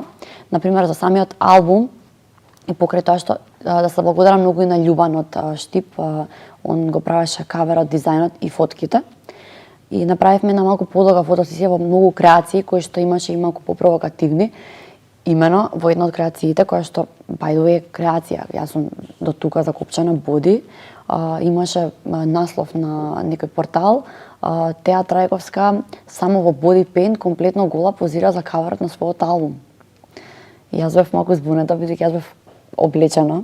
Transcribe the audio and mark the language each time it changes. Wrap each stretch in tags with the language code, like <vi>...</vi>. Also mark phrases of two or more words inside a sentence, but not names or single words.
<mk>Например, за самиот албум и покрај тоа што да се благодарам многу и на Љубан од Штип, он го правеше каверот, дизајнот и фотките. И направивме една малку подолга фотосесија во многу креации кои што имаше и малку попровокативни. Имено во една од креациите која што</mk> <en>by the way</en> <mk>креација, јас сум до тука закопчена боди, имаше наслов на некој портал, Теа Трајковска само во</mk> <en>body paint</en> <mk>комплетно гола позира за каверот на својот албум. И јас бев малку збунета бидејќи јас бев облечена.</mk>